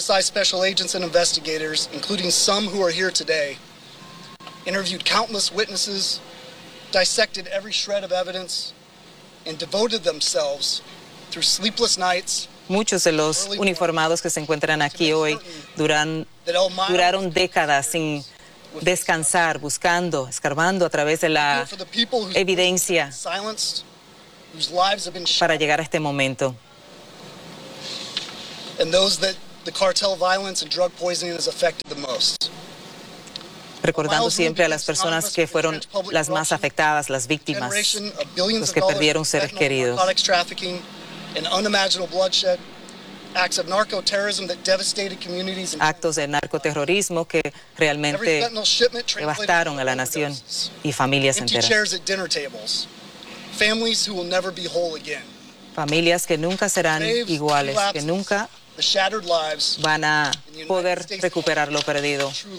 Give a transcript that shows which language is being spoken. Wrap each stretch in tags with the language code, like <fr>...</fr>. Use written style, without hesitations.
<en>HSI special agents and investigators, including some who are here today, interviewed countless witnesses, dissected every shred of evidence, and devoted themselves through sleepless nights.</en> <es>Muchos de los uniformados que se encuentran aquí hoy duraron décadas sin descansar, buscando, escarbando a través de la evidencia para llegar a este momento.</es> <en>And those that the cartel violence and drug poisoning has affected the most.</en> <es>Recordando siempre a las personas que fueron las más afectadas, las víctimas, los que perdieron seres queridos.</es> <en>Narcotics trafficking and unimaginable bloodshed, acts of narcoterrorism that devastated communities.</en> <es>Actos de narcoterrorismo que realmente devastaron a la nación y familias enteras.</es> <en>Empty chairs at dinner tables, families who will never be whole again.</en> <es>Familias que nunca serán iguales, que nunca van a poder recuperar lo perdido.</es>